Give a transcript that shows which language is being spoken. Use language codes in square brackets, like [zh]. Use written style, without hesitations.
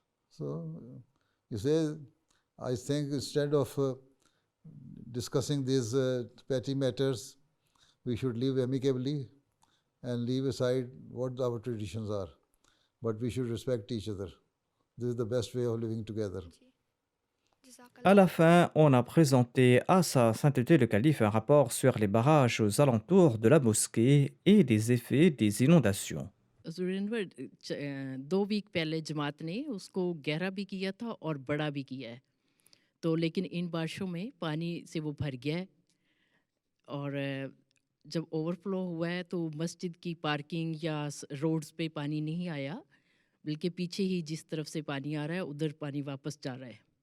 [en] So you say, I think instead of discussing these petty matters, we should live amicably and leave aside what our traditions are. But we should respect each other. This is the best way of living together. [fr] À la fin, on a présenté à Sa Sainteté le Calife un rapport sur les barrages aux alentours de la mosquée et les effets des inondations. [hi] Surendra 2 week पहले जमात ने उसको गहरा भी किया था और बड़ा भी किया है, तो लेकिन इन बारिशों में पानी से वो भर गया है और जब ओवरफ्लो हुआ है तो मस्जिद की पार्किंग या रोड्स पे पानी नहीं आया, बल्कि पीछे ही जिस तरफ से पानी आ रहा है उधर पानी वापस जा रहा है।